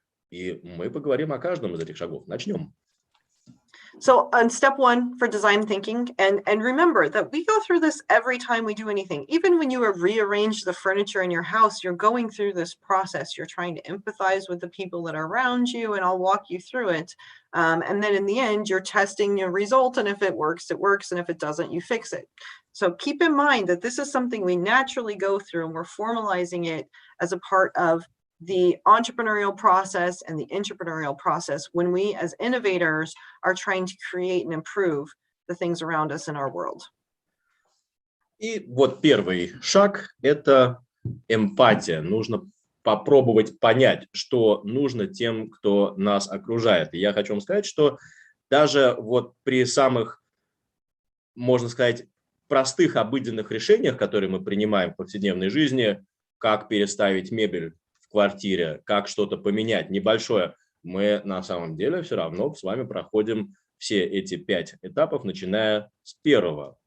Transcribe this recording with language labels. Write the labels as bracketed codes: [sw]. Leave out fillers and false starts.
[ru] И мы поговорим о каждом из этих шагов. Начнем. [en] So on step 1 for design thinking, and remember that we go through this every time we do anything. Even when you rearrange the furniture in your house, you're going through this process. You're trying to empathize with the people that are around you, and I'll walk you through it. And then in the end, you're testing your result, and if it works, it works, and if it doesn't, you fix it. So keep in mind that this is something we naturally go through, and we're formalizing it as a part of the entrepreneurial process and the entrepreneurial process when we as innovators are trying to create and improve the things around us in our world. [ru] И вот первый шаг – это эмпатия. Нужно попробовать понять, что нужно тем, кто нас окружает. И я хочу вам сказать, что даже вот при самых, можно сказать, простых обыденных решениях, которые мы принимаем в повседневной жизни, как переставить мебель в квартире, как что-то поменять небольшое, мы на самом деле все равно с вами проходим все эти 5 этапов, начиная с первого.